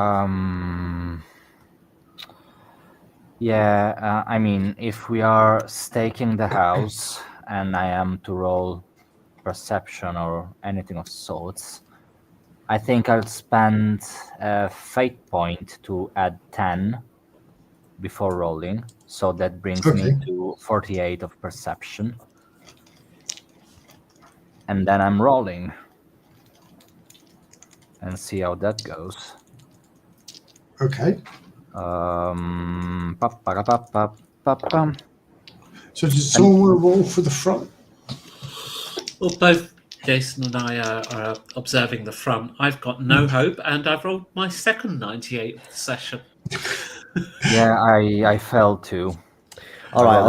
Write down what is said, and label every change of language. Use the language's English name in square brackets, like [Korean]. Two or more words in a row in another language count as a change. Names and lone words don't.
[English] Yeah, I mean, if we are staking the house and I am to roll perception or anything of sorts, I think I'll spend a fate point to add 10 before rolling. So that brings me Okay. to 48 of perception. And then I'm rolling. And see how that goes. Okay. Pa-pa-ra-pa-pa-pa-pam. So does someone want to roll for the front? Well, both Jason and I are observing the front. I've got no hope, and I've rolled my second 98 of the session. Yeah, I fell too. All right,